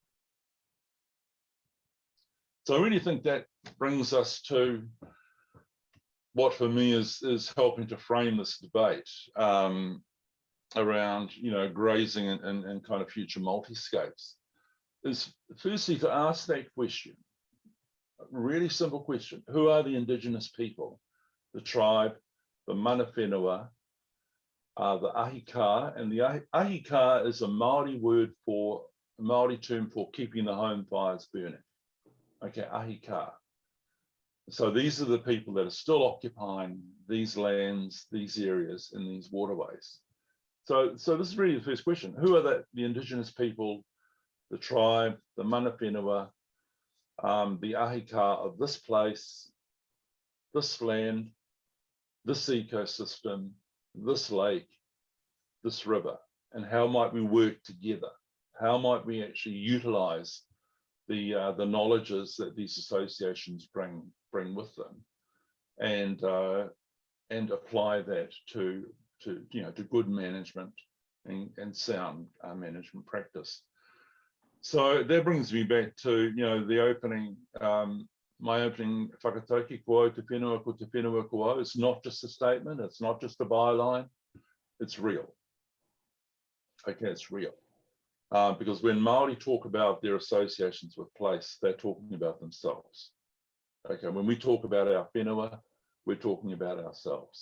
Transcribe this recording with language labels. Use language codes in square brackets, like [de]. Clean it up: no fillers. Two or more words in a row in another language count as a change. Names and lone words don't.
[en] So I really think that brings us to what for me is helping to frame this debate around grazing and kind of future multi-scapes, is firstly to ask that question, a really simple question: who are the indigenous people, the tribe, the [mi] mana whenua, [en] the ahika? And the ahika is a Māori word for, a Māori term for keeping the home fires burning. Okay, ahika. So these are the people that are still occupying these lands, these areas, and these waterways. So this is really the first question: who are the indigenous people, the tribe, the [mi] mana whenua, [en] the ahika of this place, this land, this ecosystem, this lake, this river, and how might we work together? How might we actually utilize the knowledges that these associations bring with them, and apply that to good management and sound management practice. So that brings me back to the opening, my opening whakatauki, [mi] ko au te whenua ko te whenua ko au. [en] It's not just a statement, it's not just a byline, it's real. Okay, it's real. Because when Māori talk about their associations with place, they're talking about themselves. Okay, when we talk about our whenua, we're talking about ourselves.